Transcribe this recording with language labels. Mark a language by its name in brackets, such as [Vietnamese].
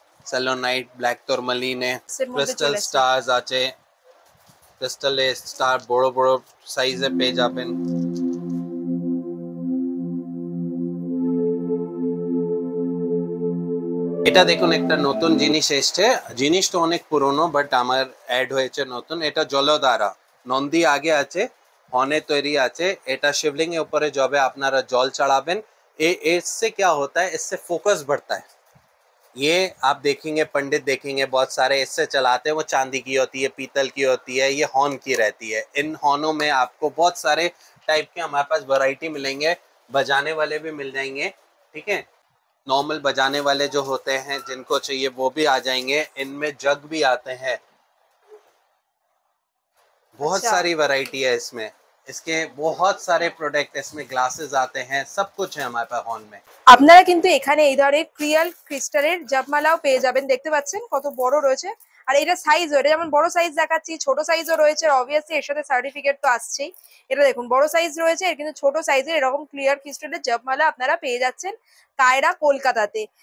[Bangla] সেলোনাইট, black টুরমালিনে, crystal stars আছে, ক্রিস্টালে star বড় বড় সাইজে পেয়ে যাবেন। এটা দেখুন একটা নতুন জিনিস এসছে, জিনিসটা অনেক পুরনো বাট আমার অ্যাড হয়েছে নতুন। এটা জলধারা, নন্দী আগে আছে, হনে তৈরি আছে, এটা [Hindi] शिवलिंग के ऊपर जब আপনারা জল चढ़ाবেন, इससे क्या होता है, इससे फोकस बढ़ता है। ये आप देखेंगे, पंडित देखेंगे बहुत सारे इससे चलाते हैं, वो चांदी की होती है, पीतल की होती है, ये हॉर्न की रहती है। इन हॉर्नों में आपको बहुत सारे टाइप के हमारे पास वैरायटी मिलेंगे, बजाने वाले भी मिल जाएंगे, ठीक है? नॉर्मल बजाने वाले जो होते हैं, जिनको चाहिए वो भी आ जाएंगे। इनमें जग भी आते हैं, बहुत सारी वैरायटी है इसमें, इसके बहुत सारे प्रोडक्ट, इसमें ग्लासेस आते हैं, सब कुछ है हमारे पास हॉर्न में। [Bangla] আপনারা কিন্তু এখানে এই ধরনের ক্রিয়াল ক্রিস্টালের জপমালাও পেয়ে যাবেন, দেখতে পাচ্ছেন কত বড় রয়েছে। আর এটা সাইজও, এটা যেমন বড় সাইজ দেখাচ্ছি, ছোট সাইজও রয়েছে, অবভিয়াসলি এর সাথে সার্টিফিকেট তো আসছেই। এটা দেখুন বড় সাইজ রয়েছে, এর কিন্তু ছোট সাইজের এরকম ক্লিয়ার ক্রিস্টালের জপমালা আপনারা পেয়ে যাচ্ছেন কায়রা কলকাতাতে।